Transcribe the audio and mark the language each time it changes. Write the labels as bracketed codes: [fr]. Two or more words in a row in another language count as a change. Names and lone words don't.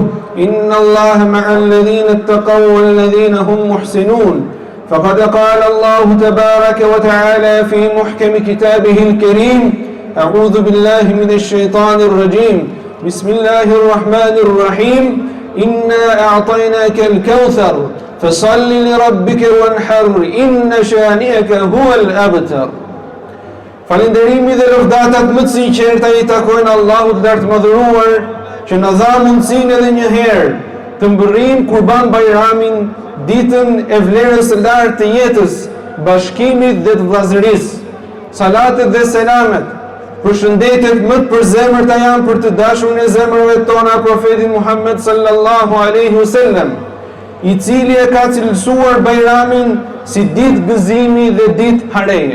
[ar] إن الله مع الذين اتقوا والذين هم محسنون فقد قال الله تبارك وتعالى في محكم كتابه الكريم أعوذ بالله من الشيطان الرجيم بسم الله الرحمن الرحيم إنا أعطيناك الكوثر فصل لربك وانحر إن شانئك هو الأبتر. [sq] Falënderimi dhe lëvdatat më të sinqerta i takojnë Allahut lartë madhëruar që na dha mundësinë edhe një herë të mbërrijmë Kurban Bayramin, ditën e vlerës së lartë të jetës, bashkimit dhe të vllazërisë. Salatet dhe selamet, përshëndetjet më të përzemërta janë për të dashurin e zemrave tona profetin Muhammed [ar] صلى الله عليه وسلم, [sq] i cili e ka cilësuar Bayramin si ditë gëzimi dhe ditë hareje.